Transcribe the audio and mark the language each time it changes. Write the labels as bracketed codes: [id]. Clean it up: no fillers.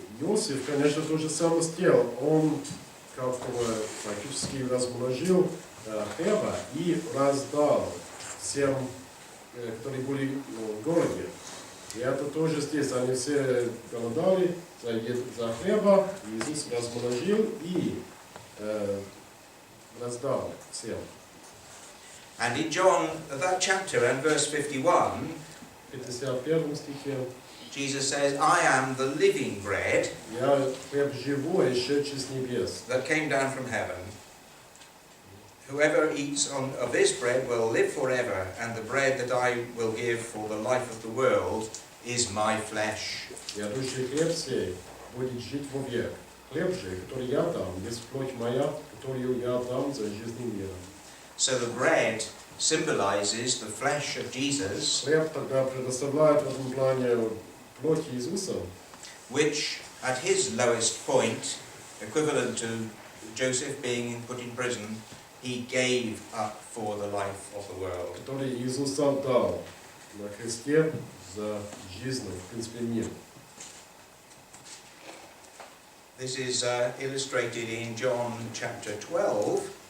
[ru] Иосиф, конечно, то же самое сделал. Он практически размножил хлеба и раздал всем, которые были в городе. И это тоже здесь. Они все голодали за хлеба. Иисус размножил и раздал всем. [en] And in John, that chapter and verse 51, [ru] 51 стихе, [en] Jesus says, I am the living bread [ru] Я хлеб живой, шедший с небес. [en] that came down from heaven. Whoever eats of this bread will live forever, and the bread that I will give for the life of the world is my flesh. [ru] Ядущий хлеб сей будет жить вовек. Хлеб же, который я дам, есть плоть моя, которую я дам за жизнь мира. [en] So the bread symbolizes the flesh of Jesus, [ru] Хлеб тогда предоставляет в этом плане плоть Иисуса, [en] which at his lowest point, equivalent to Joseph being put in prison, he gave up for the life of the world. [ru] который Иисус отдал на кресте за жизнь, в принципе, мир. [en] This is illustrated in John chapter 12,